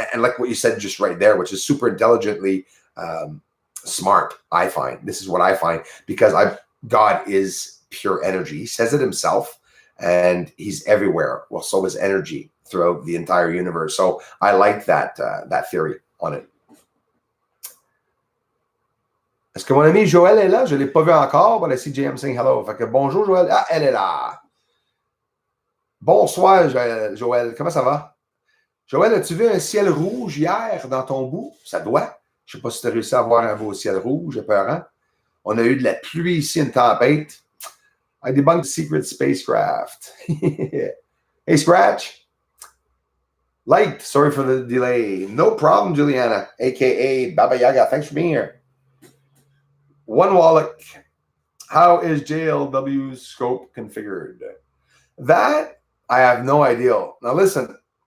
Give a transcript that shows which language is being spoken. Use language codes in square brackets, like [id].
[en] And like what you said just right there, which is super intelligently smart, I find. This is what I find, because God is pure energy. He says it himself, and he's everywhere. Well, so is energy throughout the entire universe. So I like that theory on it. [fr] Est-ce que mon ami Joël est là? Je ne l'ai pas vu encore, [en] but I see JM saying hello. [fr] Fait que bonjour Joël. Ah, elle est là. Bonsoir Joël. Comment ça va? Joël, as-tu vu un ciel rouge hier dans ton bout? Ça doit. Je ne sais pas si tu as réussi à avoir un beau ciel rouge, épeurant. On a eu de la pluie ici, une tempête. [en] I debunked secret spacecraft. Hey, Scratch. Light, sorry for the delay. No problem, Juliana, a.k.a. Baba Yaga. Thanks for being here. One Wallach. How is JLW's scope configured? That, I have no idea. Now, listen.